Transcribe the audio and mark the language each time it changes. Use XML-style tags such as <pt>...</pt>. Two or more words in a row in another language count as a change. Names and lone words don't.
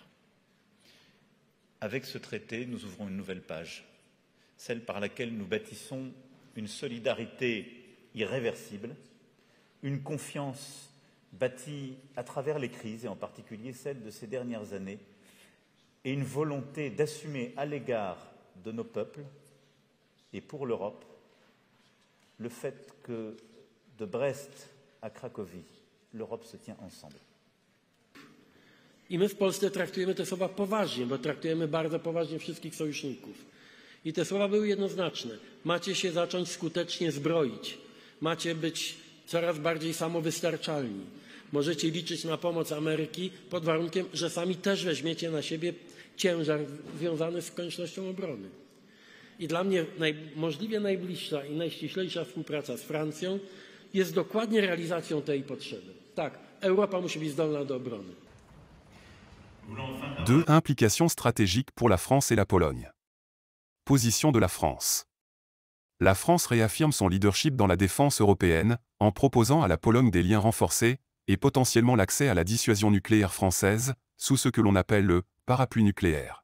<fr>Avec ce traité, nous ouvrons une nouvelle page, celle par laquelle nous bâtissons une solidarité irréversible, une confiance bâtie à travers les crises, et en particulier celle de ces dernières années, et une volonté d'assumer à l'égard de nos peuples et pour l'Europe le fait que de Brest à Cracovie, l'Europe se tient ensemble.</fr> <pl>I my w Polsce traktujemy te słowa poważnie, bo traktujemy bardzo poważnie wszystkich sojuszników. I te słowa były jednoznaczne. Macie się zacząć skutecznie zbroić. Macie być coraz bardziej samowystarczalni. Możecie liczyć na pomoc Ameryki pod warunkiem, że sami też weźmiecie na siebie ciężar związany z koniecznością obrony. I dla mnie możliwie najbliższa i najściślejsza współpraca z Francją jest dokładnie realizacją tej potrzeby. Tak, Europa musi być zdolna do obrony.</pl> <fr>2. Implications stratégiques pour la France et la Pologne. Position de la France. La France réaffirme son leadership dans la défense européenne, en proposant à la Pologne des liens renforcés, et potentiellement l'accès à la dissuasion nucléaire française, sous ce que l'on appelle le parapluie nucléaire.</fr>